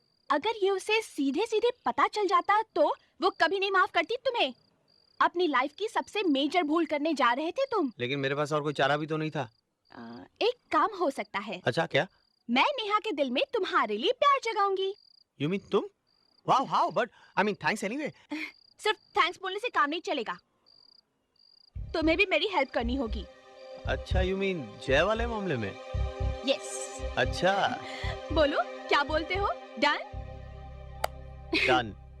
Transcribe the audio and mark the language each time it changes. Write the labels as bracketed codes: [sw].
[hi] अगर ये उसे सीधे सीधे पता चल जाता तो वो कभी नहीं माफ करती तुम्हें। अपनी लाइफ की सबसे मेजर भूल करने जा रहे थे तुम। लेकिन मेरे पास और कोई चारा भी तो नहीं था। एक काम हो सकता है। अच्छा, क्या? मैं नेहा के दिल में तुम्हारे लिए प्यार जगाऊंगी। [en] You mean [hi] तुम? [en] Wow, how? But I mean thanks anyway. [hi] सिर्फ थैंक्स बोलने से काम नहीं चलेगा, तुम्हें भी मेरी हेल्प करनी होगी। अच्छा, [en] you mean [hi] जय वाले मामले में? [en] Yes. [hi] अच्छा। बोलो क्या बोलते हो? डन? डन।